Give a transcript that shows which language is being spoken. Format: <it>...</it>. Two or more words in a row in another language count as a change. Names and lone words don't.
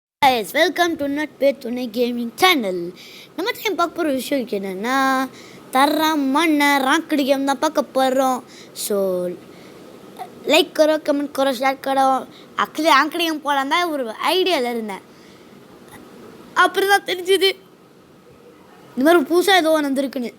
<en>guys, welcome to Not Pay Tune Gaming channel.</en> <ta>நம்ம டைம் பார்க்க போகிற விஷயம் என்னென்னா தரம் மண்ணை ராக்கடி கேம் தான் பார்க்க போகிறோம்.</ta> <hi>ஸோ லைக் करो कमेंट करो शेयर करो.</hi> <ta>ஆக்சுவலி ராக்கடி கேம் போகலாம் தான் ஒரு ஐடியாவில் இருந்தேன். அப்புறம் தான் தெரிஞ்சுது இந்த மாதிரி புதுசாக ஏதோ ஒன்று வந்துருக்குன்னு.</ta>